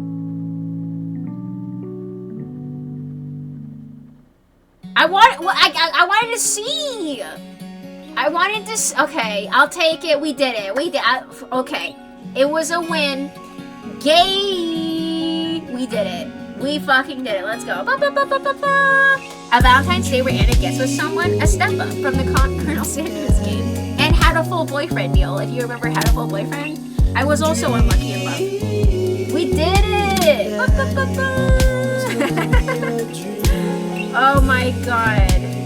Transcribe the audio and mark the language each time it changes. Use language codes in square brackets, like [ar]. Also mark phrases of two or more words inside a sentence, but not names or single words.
[en] I wanted to see. Okay, I'll take it. We did it. Okay, it was a win. Gay. We did it. We fucking did it. Let's go. Ba, ba, ba, ba, ba, ba. A Valentine's Day where Anna gets with someone, a step up from the Colonel Sanders game, and had a full boyfriend deal. If you remember, had a full boyfriend. I was also unlucky in love. We did it. Ba, ba, ba, ba. Oh my god.